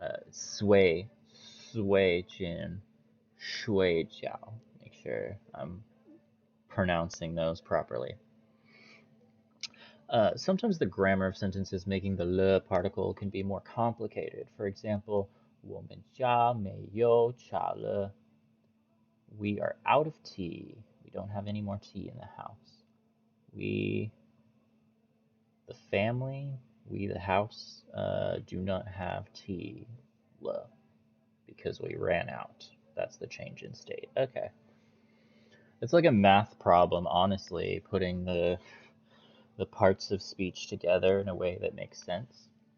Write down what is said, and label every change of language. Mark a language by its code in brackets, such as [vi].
[zh] 睡前, 睡觉. [en] Make sure I'm pronouncing those properly. Sometimes the grammar of sentences making the le particle can be more complicated. [zh] For example, 我们家没有茶了. [en] We are out of tea. We don't have any more tea in the house. We, the family, we, the house, do not have tea le, because we ran out. That's the change in state. Okay. It's like a math problem, honestly, putting the parts of speech together in a way that makes sense.